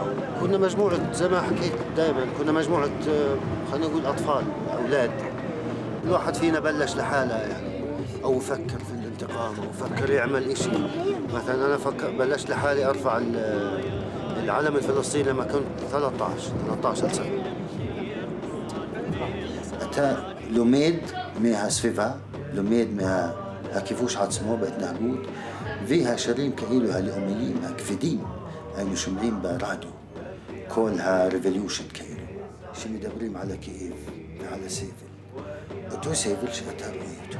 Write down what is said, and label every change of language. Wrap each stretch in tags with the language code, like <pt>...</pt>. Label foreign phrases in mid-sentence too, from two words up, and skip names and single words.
<ar>كنا مجموعة زي ما حكيت دائما، كنا مجموعة خلينا نقول أطفال، أولاد. الواحد فينا بلش لحاله يعني، أو فكر في الانتقام، أو فكر يعمل إشي. مثلا أنا بلشت لحالي أرفع العلم الفلسطيني למה كنت 13 سنة.</ar> <he>אתה לומד מהסביבה, לומד מהכיבוש עצמו בהתנהגות, והשירים כאילו הלאומיים הכבדים היינו שומעים ברדיו, כל הרבולושן כאילו, שמדברים על הכאב ועל הסבל, אותו סבל שאתה רואה אותו.</he>